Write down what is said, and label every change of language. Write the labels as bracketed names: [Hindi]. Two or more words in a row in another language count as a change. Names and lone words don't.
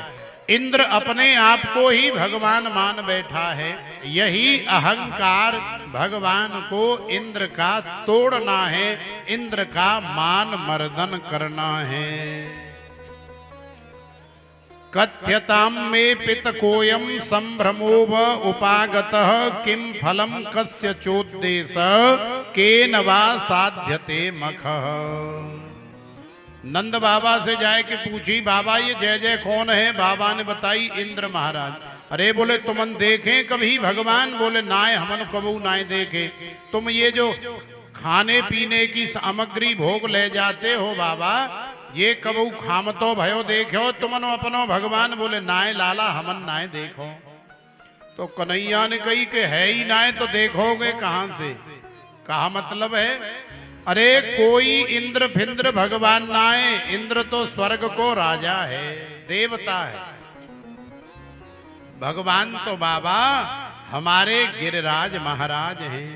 [Hindi] इंद्र अपने आप को ही भगवान मान बैठा है। यही अहंकार भगवान को इंद्र का तोड़ना है, इंद्र का मान मर्दन करना है। [Sanskrit] कथ्यताम में पितकोयम संभ्रमोव उपागतः किम फलम कस्य चोद्देश केन वा साध्यते मखः। [Braj] नंद बाबा से जाए कि पूछी, बाबा ये जय जय कौन है। बाबा ने बताई इंद्र महाराज। अरे बोले तुमन देखे कभी भगवान। बोले नाय हमन कबू नाय देखे। तुम ये जो खाने पीने की सामग्री भोग ले जाते हो बाबा, ये कबू खामतो भयो देखो तुमनो अपनो भगवान। बोले नाय लाला हमन नाय देखो। तो कन्हैया ने कही कि है ही नाय तो देखोगे कहां से। कहा मतलब है, अरे कोई इंद्र भिंद्र भगवान नाय। इंद्र तो स्वर्ग को राजा है, देवता है। [Hindi] भगवान तो बाबा हमारे गिरिराज महाराज हैं।